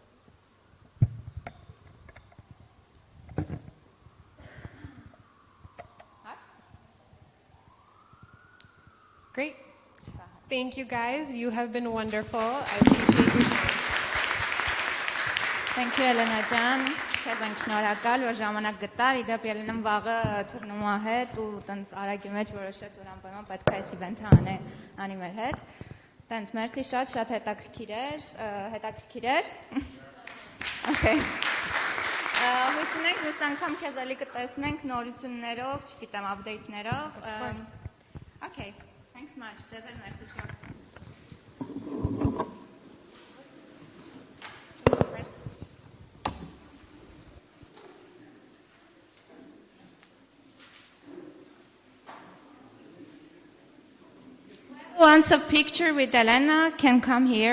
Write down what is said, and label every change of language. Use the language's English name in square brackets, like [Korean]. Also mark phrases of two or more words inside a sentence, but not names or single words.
[English] Great. Thank you, guys. You have been wonderful. I appreciate your time. Thank you, Elena [Armenian] ջան, քեզ ենք շնորհակալ, որ ժամանակ գտար։ Իդեպ Ելենան վաղը թռնումա հետ ու տենց արագի մեջ որոշեց, որ անպայման պետք է այս իվենթը անի մեր հետ։ Տենց մերսի, շատ հետաքրքիր էր։ Okay. Հույս ունենք մյուս անգամ քեզ էլի կտեսնենք նորություններով, չգիտեմ, update-ներով։ Okay. [English] Thanks much. [Armenian] Ձեզ էլ մերսի շատ։ [English] Who wants a picture with Elena can come here.